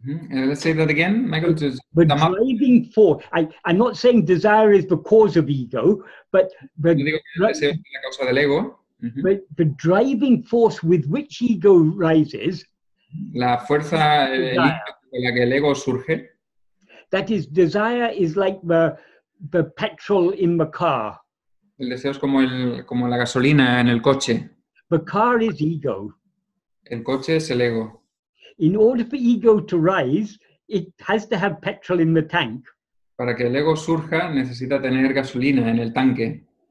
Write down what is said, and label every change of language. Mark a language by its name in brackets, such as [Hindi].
[English] Let's say that again, Michael. The driving force. I'm not saying desire is the cause of ego, but [Spanish] Yo digo que el deseo es la causa del ego. [English] But the driving force with which ego rises, [Spanish] la fuerza con la que el ego surge, [English] that is, desire is like the petrol in the car. [Spanish] El deseo es como la gasolina en el coche. [English] The car is ego. [Spanish] El coche es el ego. [English] In order for ego to rise, it has to have petrol in the tank. [Spanish] Para que el ego surja, necesita tener gasolina en el tanque.